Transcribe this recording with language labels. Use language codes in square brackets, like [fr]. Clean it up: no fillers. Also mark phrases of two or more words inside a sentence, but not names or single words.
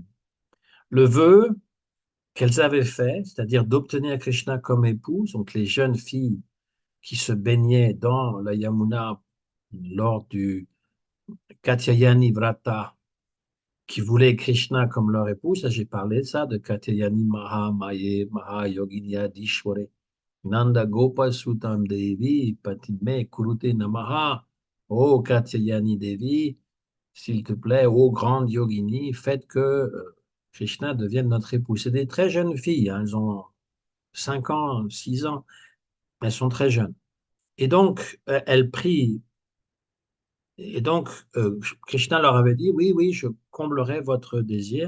[fr] Le vœu qu'elles avaient fait, c'est-à-dire d'obtenir Krishna comme épouse, donc les jeunes filles qui se baignaient dans la Yamuna lors du [sa] Katyayani Vrata, [fr] qui voulaient Krishna comme leur épouse, ça j'ai parlé de ça, de [sa] Katyayani Maha Maye Maha Yoginya Dishware, Nanda Gopa Sutam Devi Patime Kurute Namaha, [fr] oh Katyayani Devi, s'il te plaît, ô grande yogini, faites que Krishna devienne notre épouse. C'est des très jeunes filles, hein, elles ont 5 ans, 6 ans, elles sont très jeunes. Et donc, elles prient. Et donc, Krishna leur avait dit, oui, oui, je comblerai votre désir.